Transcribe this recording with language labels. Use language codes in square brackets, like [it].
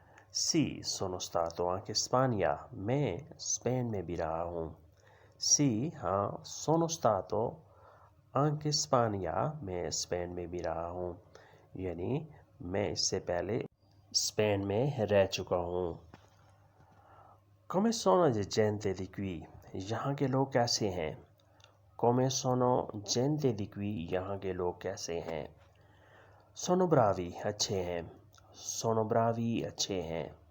[it] sì sono stato anche Spagna, [hi] मैं Spain में भी रहा हूँ। sì हाँ, [it] sono stato anche Spagna, [hi] मैं स्पेन में भी रहा हूँ, यानी मैं इससे पहले स्पेन में रह चुका हूँ। [it] come sono la gente di qui, [hi] यहाँ के लोग कैसे हैं? [it] come sono gente di qui, [hi] यहाँ के लोग कैसे हैं? [it] sono bravi, [hi] अच्छे हैं। sono bravi, अच्छे हैं।